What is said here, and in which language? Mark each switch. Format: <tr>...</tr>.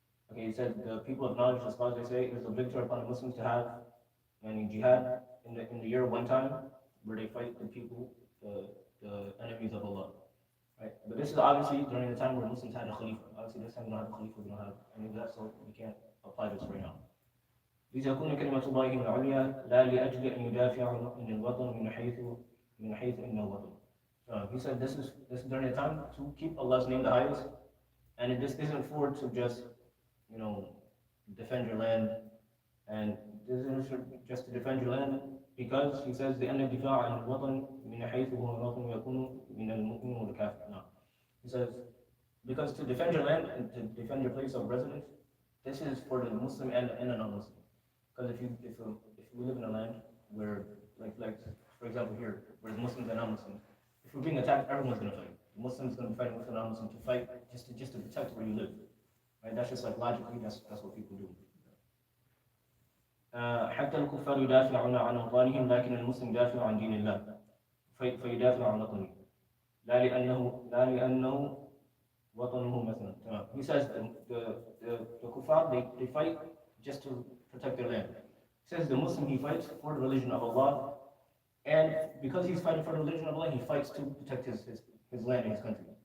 <en>Okay, he said the people of knowledge, as far as they say, it is obligatory upon the Muslims to have jihad in the year one time, where they fight the people, the enemies of Allah. Right? But this is obviously during the time where Muslims had a Khalifa. Obviously, this time we don't have a Khalifa, we don't have any of that, so we can't apply this right now.</en> <ar>لتكون كلمة الله العليا لا لأجل أن يدافع عن الوطن من حيث إنه وطن.</ar> <en>He said this is during the time to keep Allah's name the highest, and this isn't for to just defend your land, and this isn't just to defend your land, because he says</en> <ar>لأن الدفاع عن الوطن من حيث هو الوطن يكون من المؤمن والكافر.</ar> <en>No. He says because to defend your land and to defend your place of residence, this is for the Muslim and the non-Muslim. Because if we live in a land where, like for example here, where the Muslims and non-Muslims, if we're being attacked, everyone's going to fight. The Muslims going to be fighting with the non-Muslims to fight just to protect where you live. Right? That's just like logically, that's what people do.</en> <ar>حتى الكفار يدافعون عن أوطانهم لكن المسلم يدافع عن دين الله فيدافع عن وطنه لا لأنه وطنه مثلا.</ar> <en>He says the kuffar they fight just to protect their land. He says the Muslim he fights for the religion of Allah, and because he's fighting for the religion of Allah, he fights to protect his land and his country.</en>